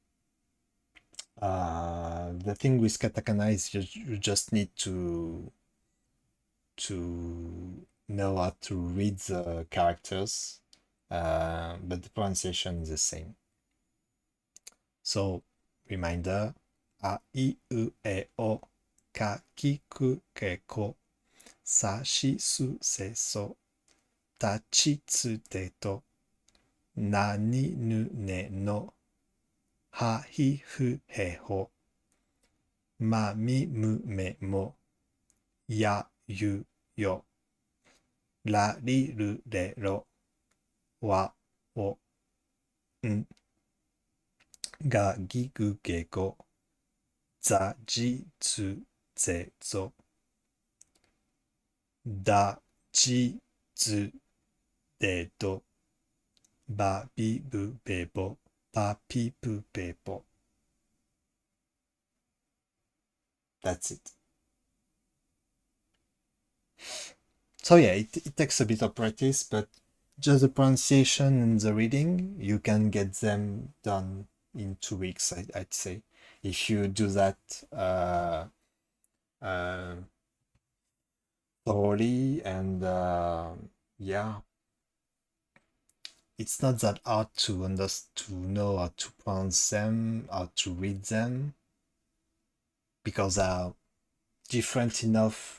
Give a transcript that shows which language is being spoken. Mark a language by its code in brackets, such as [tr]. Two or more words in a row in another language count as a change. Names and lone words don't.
[en] The thing with katakana is you just need to know how to read the characters, but the pronunciation is the same. So, reminder, [ja] a, I, U, E, O, ka, ki, ku, ke, ko, sa, shi, su, se, so, ta, chi, tsu, te, to, na, ni, nu, ne, no, ha, hi, fu, he, ho, ma, mi, mu, me, mo, ya, yu, yo, la, li, ru, re, ro, wa, o, ん、が、ぎ、ぐ、げ、ご、ざ、じ、つ、ぜ、ぞ、だ、じ、ず、で、ど、ば、び、ぶ、べ、ぼ、ぱ、ぴ、ぷ、べ、ぼ。 [en] That's it. So yeah, it takes a bit of practice, but just the pronunciation and the reading, you can get them done in 2 weeks, I'd say. If you do that thoroughly, and yeah, it's not that hard to know how to pronounce them, how to read them, because they're different enough.